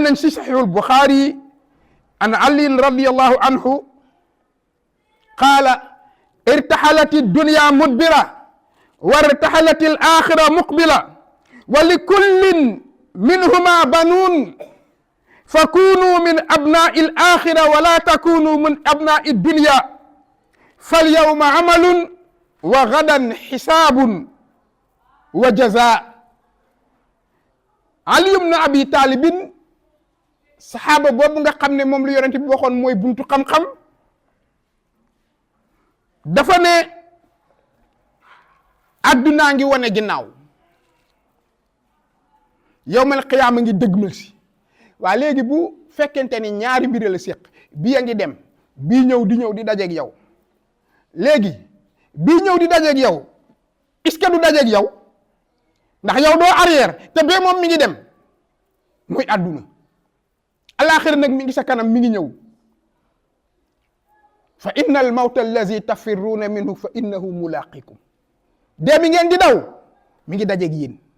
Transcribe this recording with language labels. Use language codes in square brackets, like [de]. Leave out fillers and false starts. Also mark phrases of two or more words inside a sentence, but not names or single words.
[wo] nañ si saxiixul Buxaari [ar] عن علي رضي الله عنه قال ارتحلت الدنيا مدبرة وارتحلت الآخرة مقبلة ولكل منهما بنون فكونوا من أبناء الآخرة ولا تكونوا من أبناء الدنيا فاليوم عمل وغدا حساب وجزاء [wo] Ali ibn Abi Talibin saxaaba boobu nga xam ne moom lu yonent bi waxoon mooy buntu xam-xam dafa ne addunaa ngi wane ginnaaw yawmal qiyaama ngi dëgmal si waa léegi bu fekkente ni ñaari mbir la séq bii a ngi dem bii ñëw di dajeeg yow léegi bii ñëw di dajeeg yow [fr] est-ce que [wo] du dajeeg yow ndax yow doo arrière te bee moom mi ngi dem muy adduna alaaxira nag mi ngi sa kanam mi ngi ñëw fa [ar] إن الموت الذي تفرون منه فإنه ملاقيكم [wo] dee mi ngeen di daw mi ngi dajeeg yéen